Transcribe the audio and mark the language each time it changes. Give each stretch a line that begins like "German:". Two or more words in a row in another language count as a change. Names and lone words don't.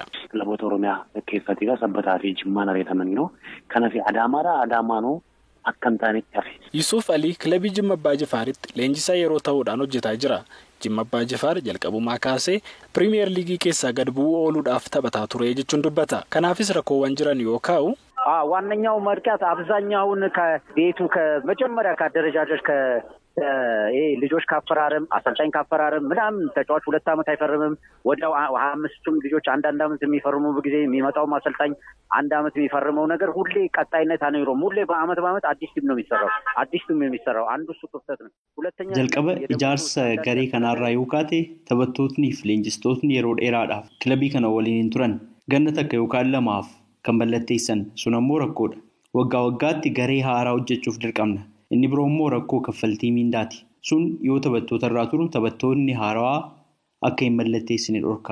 Oromo: Kilaboota Oromiyaa keessatti Sabbataa fi Jimmaan ariitamaniiru. Kanaaf Adaamaanoo akka hin taanetti hafe. Yusuf Alii kilabii Jimma Abbaa Jifaaritti leenjisaa yeroo ta'uudhaan hojjetaa jira. Jimma Abbaa Jifaar jalqabumaa kaasee Piriimiyer Liigii keessaa gad bu'uu ooluudhaaf taphataa ture jechuun dubbata. Kanaafis rakkoowwan jiran yoo kaa'u
Amharic: ዋነኛው ምክንያት አብዛኛውን ከቤቱ ከመጀመሪያ ከአደረጃጀት ልጆች ካፈራረም አሰልጣኝ ካፈራረም ምናምን ተጫዋች 2 ዓመት አይፈርምም ወዲያው 25ቱም ልጆች አንድ ዓመት የሚፈርሙ በጊዜ የሚመጣው አሰልጣኝ 1 ዓመት የሚፈርመው ነገር ሁሌ ቀጣይነት አይኖርም ሁሌ በአመት አዲስ ቲም ነው የሚሰራው አንዱ እሱ ክፍተት ነው ሁለተኛ
Oromo: jalqaba ijaarsa garee kanarraa yookaate taphattootni fi leenjistootni yeroo dheeraadhaaf kilabii kana waliin turan ganna takka yookaan lamaaf kan mallatteessan sun ammoo rakkoodha. Waggaa waggaatti garee haaraa hojjechuuf dirqamna. Inni biroo immoo rakkoo kaffaltii miindaati. Sun yoo taphattoota irraa turu taphattoonni haaraa akka hin mallatteessine dhorka.